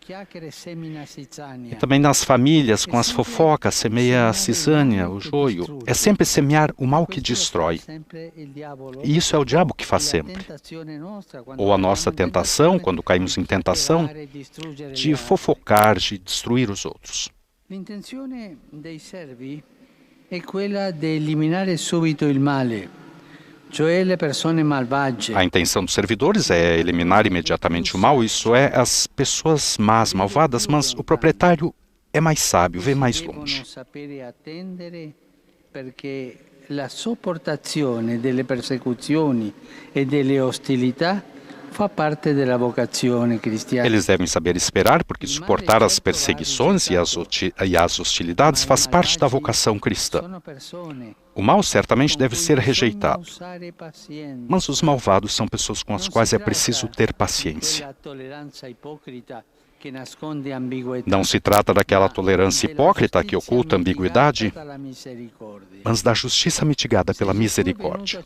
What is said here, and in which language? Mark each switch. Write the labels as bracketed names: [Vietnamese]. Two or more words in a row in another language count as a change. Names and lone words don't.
[Portuguese] E também nas famílias, com as fofocas, semeia a cisânia, o joio. É sempre semear o mal que destrói. E isso é o diabo que faz sempre. Ou a nossa tentação, quando caímos em tentação, de fofocar, de destruir os outros. [Italian] È quella di eliminare subito il male, cioè le persone malvagie. [Portuguese] A intenção dos servidores é eliminar imediatamente o mal, isso é, as pessoas más, malvadas, mas o proprietário é mais sábio, vê mais longe. [Italian] Perché la sopportazione delle persecuzioni e delle ostilità fa parte della vocazione cristiana. [Portuguese] Eles devem saber esperar, porque suportar as perseguições e as hostilidades faz parte da vocação cristã. O mal certamente deve ser rejeitado, mas os malvados são pessoas com as quais é preciso ter paciência. Não se trata daquela tolerância hipócrita que oculta a ambiguidade, mas da justiça mitigada pela misericórdia.